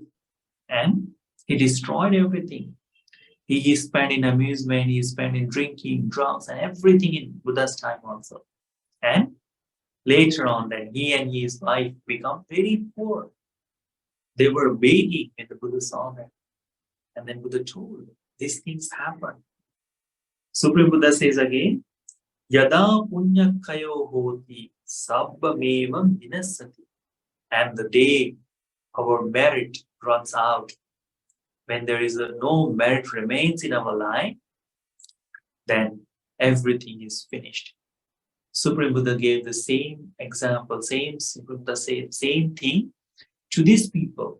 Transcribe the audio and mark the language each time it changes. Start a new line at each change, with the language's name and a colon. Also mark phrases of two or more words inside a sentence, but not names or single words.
English: And he destroyed everything. He spent in amusement, he spent in drinking, drugs, and everything in Buddha's time also. And later on, then he and his wife become very poor. They were begging when the Buddha saw them. And then Buddha told, these things happen. Supreme Buddha says again,
Pali: Yada punya kayo hoti sabbameva vinasati.
English: And the day our merit runs out, when there is no merit remains in our life, then everything is finished. Supreme Buddha gave the same example, Supreme Buddha said same thing to these people.